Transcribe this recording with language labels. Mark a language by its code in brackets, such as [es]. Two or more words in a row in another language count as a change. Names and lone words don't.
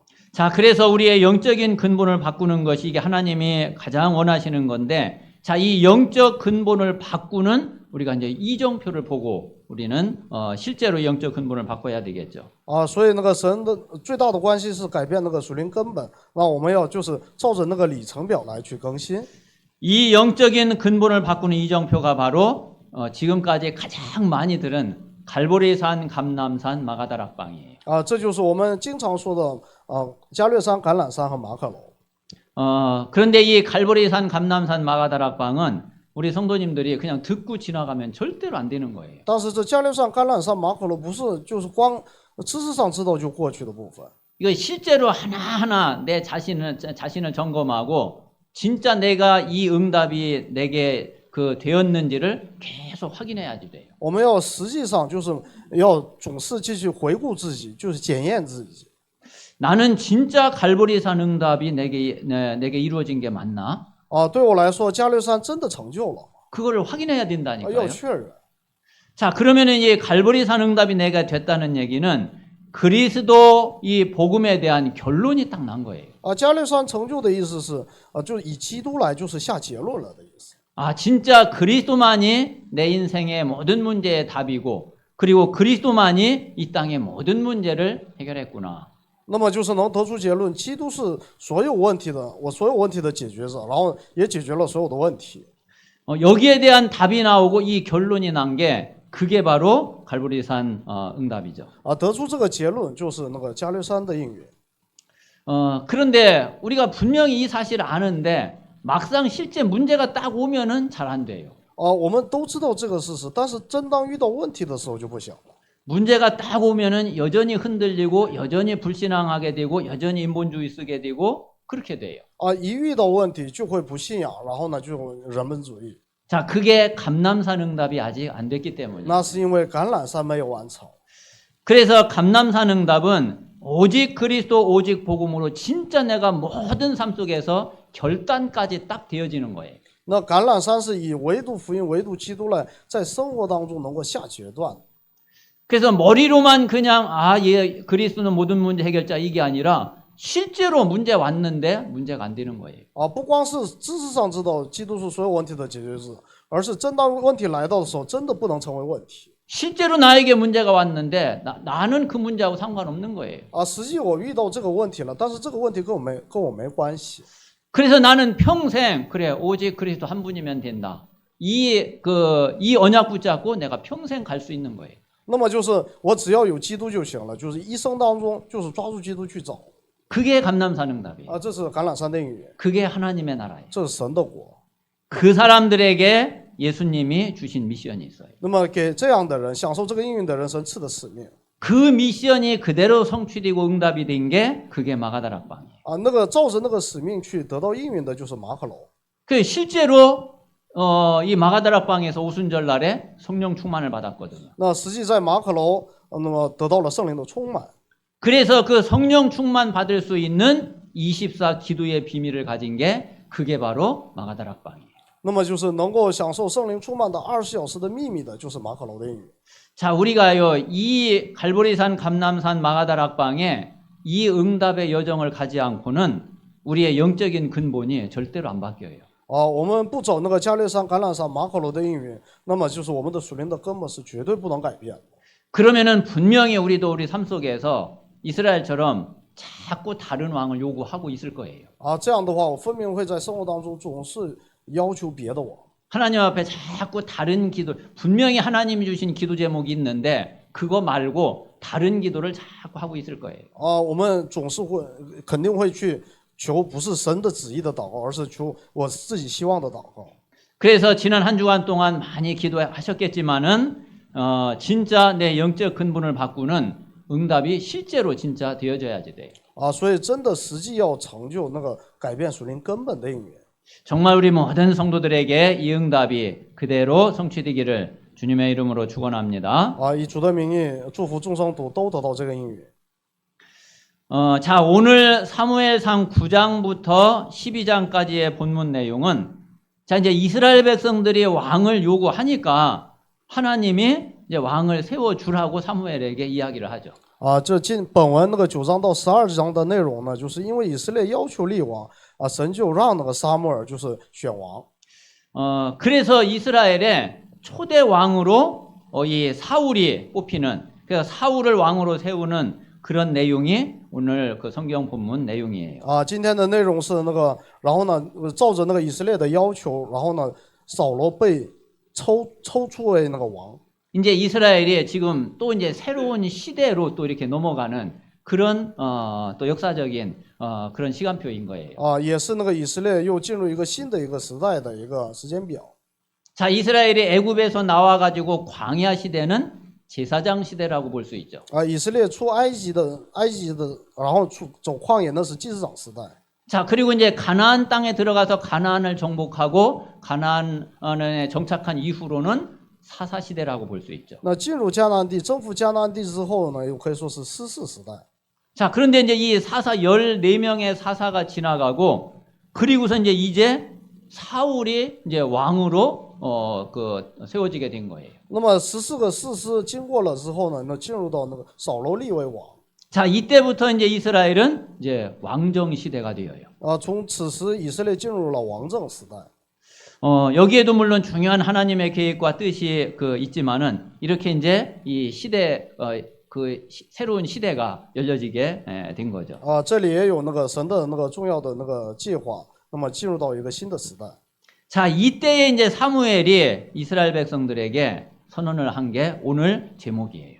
[ko] 자, 그래서 우리의 영적인 근본을 바꾸는 것이 이게 하나님이 가장 원하시는 건데, 자, 이 영적 근본을 바꾸는 우리가 이제 이정표를 보고 우리는 실제로 영적 근본을 바꿔야 되겠죠. [zh] 所以那个神的最大的关系是改变那个属灵根本，那我们要就是照着那个里程表来去更新。 [ko] 이 영적인 근본을 바꾸는 이정표가 바로 지금까지 가장 많이 들은 갈보리산, 감람산, 마가다락방이에요. [zh] 这就是我们经常说的加略山、橄榄山和马可楼。 [ko] 그런데 이 갈보리산, 감람산, 마가다락방은 우리 성도님들이 그냥 듣고 지나가면 절대로 안 되는 거예요. [zh] 但是这加略山、橄榄山、马可楼不是就是光知识上知道就过去的部分。 [ko] 이거 실제로 하나하나 내 자신을 점검하고 진짜 내가 이 응답이 내게 되었는지를 계속 확인해야지 돼요. [zh] 我们要实际上就是要总是继续回顾自己，就是检验自己。 [ko] 나는 진짜 갈보리산 응답이 내게 이루어진 게 맞나? [zh] 对我来说，加略山真的成就了， [ko] 그거를 확인해야 된다니까요. [zh] 要确认。 [ko] 자, 그러면은 이 갈보리산 응답이 내가 됐다는 얘기는 그리스도 이 복음에 대한 결론이 딱 난 거예요. [zh] 加略山成就的意思是就是以基督来就是下结论了的意思。 [ko] 진짜 그리스도만이 내 인생의 모든 문제의 답이고 그리고 그리스도만이 이 땅의 모든 문제를 해결했구나. [zh] 那么就是能得出结论，基督是所有问题的，我所有问题的解决者，然后也解决了所有的问题。 [ko] 여기에 대한 답이 나오고 이 결론이 난 게 그게 바로 갈보리산 응답이죠. [zh] 得出这个结论就是那个加略山的应允。 [ko] 그런데 우리가 분명히 이 사실을 아는데 막상 실제 문제가 딱 오면은 잘 안 돼요. [zh] 我们都知道这个事实，但是真当遇到问题的时候就不行了。 [ko] 문제가 딱 오면은 여전히 흔들리고 여전히 불신앙하게 되고 여전히 인본주의 쓰게 되고 그렇게 돼요. [zh] 一遇到问题就会不信仰，然后呢就人本主义。 [ko] 자, 그게 감람산 응답이 아직 안 됐기 때문이에요. [zh] 那是因为橄榄山没有完成。 [ko] 그래서 감람산 응답은 오직 그리스도 오직 복음으로 진짜 내가 모든 삶 속에서 결단까지 딱 되어지는 거예요. [zh] 那橄榄山是以唯独福音、唯独基督来在生活当中能够下决断。 [ko] 그래서 머리로만 그냥 예, 그리스도는 모든 문제 해결자 이게 아니라 실제로 문제 왔는데 문제가 안 되는 거예요. [zh] 不光是知识上知道基督是所有问题的解决者，而是真当问题来到的时候，真的不能成为问题。 [ko] 실제로 나에게 문제가 왔는데 나는 그 문제하고 상관없는 거예요. [zh] 实际我遇到这个问题了，但是这个问题跟我没关系。 [ko] 그래서 나는 평생 그래 오직 그리스도 한 분이면 된다. 이 언약 붙잡고 내가 평생 갈 수 있는 거예요. [zh] 那么就是我只要有基督就行了，就是一生当中就是抓住基督去找。 [ko] 그게 감람산 응답이에요. [zh] 这是橄榄山的应允， [ko] 그게 하나님의 나라예요. [zh] 这是神的国。 [ko] 그 사람들에게 예수님이 주신 미션이 있어요. [zh] 那么给这样的人享受这个应允的人，神赐的使命。 [ko] 그 미션이 그대로 성취되고 응답이 된 게 그게 마가다락방이에요. [zh] 那个照着那个使命去得到应允的就是马可楼。 [ko] 그 실제로 이 마가다락방에서 오순절 날에 성령 충만을 받았거든요. [zh] 那实际在马可楼，那么得到了圣灵的充满。 [ko] 그래서 그 성령 충만 받을 수 있는 24 기도의 비밀을 가진 게 그게 바로 마가다락방이에요. [zh] 那么就是能够享受圣灵充满的24小时的秘密的，就是马可楼的应允。 [ko] 자, 우리가요 이 갈보리산, 감람산, 마가다락방에 이 응답의 여정을 가지 않고는 우리의 영적인 근본이 절대로 안 바뀌어요. [zh] 我们不走那个加略山、橄榄山、马可楼的应允，那么就是我们的属灵的根本是绝对不能改变的。 [ko] 그러면은 분명히 우리도 우리 삶 속에서 이스라엘처럼 자꾸 다른 왕을 요구하고 있을 거예요. [zh] 这样的话，我分明会在生活当中总是要求别的王。 [ko] 하나님 앞에 자꾸 다른 기도, 분명히 하나님이 주신 기도 제목이 있는데 그거 말고 다른 기도를 자꾸 하고 있을 거예요. [zh] 我们总是肯定会去求不是神的旨意的祷告，而是求我自己希望的祷告。 [ko] 그래서 지난 한 주간 동안 많이 기도하셨겠지만은 진짜 내 영적 근본을 바꾸는 응답이 실제로 진짜 되어져야지 돼요. [zh] 所以真的实际要成就那个改变属灵根本的应允。 [ko] 정말 우리 모든 성도들에게 이 응답이 그대로 성취되기를 주님의 이름으로 축원합니다. [zh] 以主的名义祝福众生都得到这个应允。 [ko] 자, 오늘 사무엘상 9장부터 12장까지의 본문 내용은 자, 이제 이스라엘 백성들이 왕을 요구하니까 하나님이 이제 왕을 세워 주라고 사무엘에게 이야기를 하죠. [zh] 这本文那个9章到12章的内容呢，就是因为以色列要求立王，神就让那个撒母耳就是选王。 [ko] 그래서 이스라엘의 초대 왕으로 이 사울이 뽑히는, 그래서 사울을 왕으로 세우는 그런 내용이 오늘 그 성경 본문 내용이에요. [zh] 今天的内容是那个，然后呢，照着那个以色列的要求，然后呢，扫罗被抽出为那个王。 [ko] 이제 이스라엘이 지금 또 이제 새로운 시대로 또 이렇게 넘어가는 그런 또 역사적인 그런 시간표인 거예요. [zh] 也是那个以色列又进入一个新的一个时代的一个时间表。 [ko] 자, 이스라엘이 애굽에서 나와 가지고 광야 시대는 제사장 시대라고 볼 수 있죠. [zh] 以色列出埃及的，然后走旷野，那是祭司长时代。 [ko] 자, 그리고 이제 가나안 땅에 들어가서 가나안을 정복하고 가나안에 정착한 이후로는 사사 시대라고 볼 수 있죠. [zh] 那进入迦南地，征服迦南地之后呢，又可以说是士师时代。 [ko] 자, 그런데 이제 이 사사 14명의 사사가 지나가고 그리고서 이제 사울이 이제 왕으로 세워지게 된 거예요. [zh] 那么14个士师经过了之后呢，那进入到那个扫罗立为王。 [ko] 자, 이때부터 이제 이스라엘은 이제 왕정 시대가 되어요. [zh] 从此时以色列进入了王政时代。 [ko] 여기에도 물론 중요한 하나님의 계획과 뜻이 있지만은 이렇게 이제 이 시대 새로운 시대가 열려지게 된 거죠. [zh] 这里也有那个神的那个重要的那个计划，那么进入到一个新的时代。 [ko] 자, 이때에 이제 사무엘이 이스라엘 백성들에게 선언을 한 게 오늘 제목이에요.